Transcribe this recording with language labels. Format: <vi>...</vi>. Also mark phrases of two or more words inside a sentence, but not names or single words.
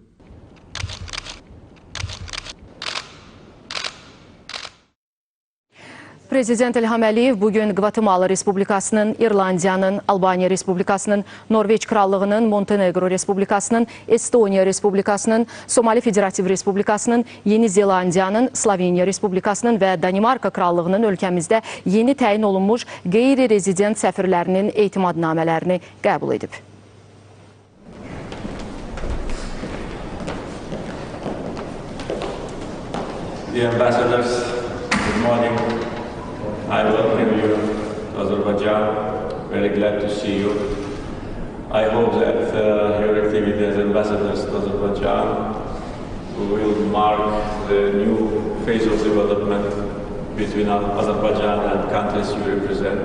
<az>Prezident İlham Əliyev bugün Qvatemala Respublikasının, İrlandiyanın, Albaniya Respublikasının, Norveç Krallığının, Montenegro Respublikasının, Estoniya Respublikasının, Somali Federativ Respublikasının, Yeni Zelandiyanın, Sloveniya Respublikasının və Danimarka Krallığının ölkəmizdə yeni təyin olunmuş qeyri-rezident səfirlərinin etimadnamələrini qəbul edib.</az> <en>Dear ambassadors, good morning. I welcome you to Azerbaijan. Very glad to see you. I hope that your activity as ambassadors to Azerbaijan will mark the new phase of development between Azerbaijan and countries you represent.</en>